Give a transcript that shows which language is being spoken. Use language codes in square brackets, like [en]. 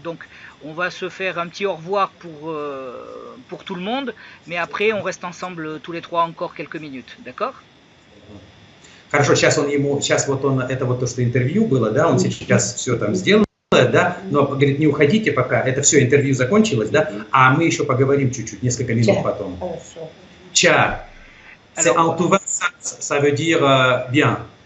[fr] Donc on va se faire un petit au revoir pour tout le monde, mais après on reste ensemble tous les trois encore quelques minutes, d'accord? [ru] Хорошо, сейчас вот он, это вот то, что интервью было, да, он сейчас все там сделал, да, но говорит, не уходите пока, это все, интервью закончилось, да, а мы еще поговорим чуть-чуть, несколько минут потом. [fr] Ciao. C'est en tuva, ça veut dire bien.